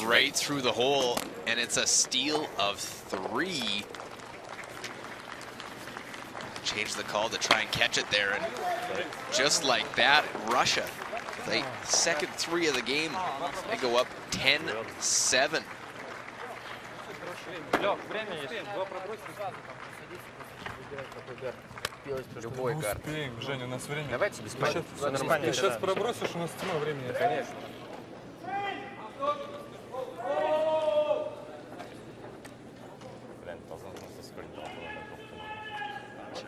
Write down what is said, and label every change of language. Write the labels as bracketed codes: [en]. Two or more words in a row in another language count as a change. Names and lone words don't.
[en] And right through the hole, and it's a steal of 3. Change the call to try and catch it there, and just like that, Russia with a second three of the game. They go up 10-7. [ru] Любой карт. Успеем, Женя, у нас времени. Давайте без паники. Ты сейчас пробросишь, у нас тьма времени. Конечно. [sv] Vänta så att man ska sprinta på den där kroppen.